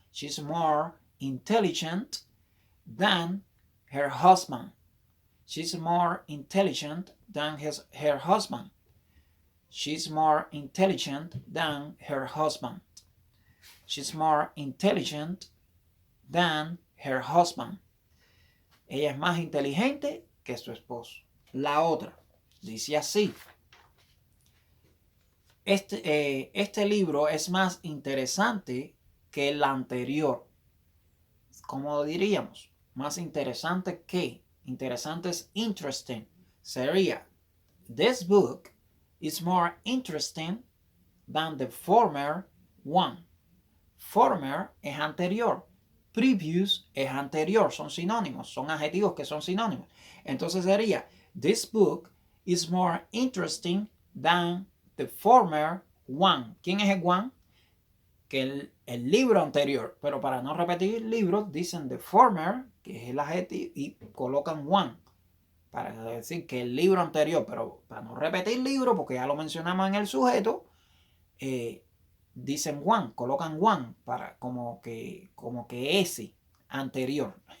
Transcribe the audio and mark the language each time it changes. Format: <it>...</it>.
<en>She's more intelligent than her husband. She's more intelligent than her husband. She's more intelligent than her husband. She's more intelligent than her husband.</en> <es>Ella es más inteligente que su esposo. La otra dice así. Este libro es más interesante que el anterior. ¿Cómo diríamos? Más interesante que. Interesante es interesting.</es> <en>Sería, this book is more interesting than the former one.</en> <es>Former es anterior. Previous es anterior. Son sinónimos. Son adjetivos que son sinónimos. Entonces sería,</es> <en>this book is more interesting than the former one.</en> <es>¿Quién es el one? Que el libro anterior, pero para no repetir libros dicen the former, que es el adjetivo, y colocan one para decir que el libro anterior, pero para no repetir libro, porque ya lo mencionamos en el sujeto, dicen one, colocan one para como que ese anterior.</es>